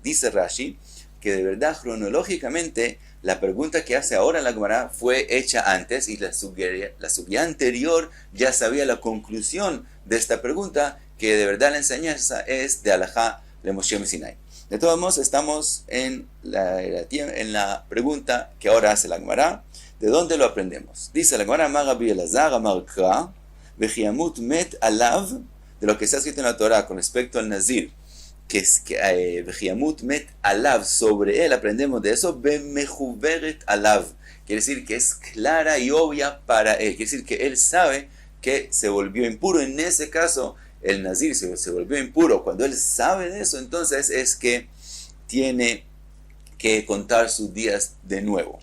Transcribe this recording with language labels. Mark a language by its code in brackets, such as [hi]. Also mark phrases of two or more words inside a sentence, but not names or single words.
[es] Dice Rashi que de verdad cronológicamente la pregunta que hace ahora la Gemara fue hecha antes y la subía anterior ya sabía la conclusión de esta pregunta, que de verdad la enseñanza es de [he] הלכה למשה מסיני. [es] De todos modos, estamos en la pregunta que ahora hace la Gemara. ¿De dónde lo aprendemos? Dice la Gemara, [he] אמר רבי אלעזר אמר קרא וכי ימות מת עליו, [es] de lo que está escrito en la Torah con respecto al Nazir, que es que [he] וכי ימות מת עליו, [es] sobre él aprendemos de eso, [he] במחוורת עליו, [es] quiere decir que es clara y obvia para él, quiere decir que él sabe que se volvió impuro. En ese caso, el Nazir se volvió impuro. Cuando él sabe de eso, entonces es que tiene que contar sus días de nuevo.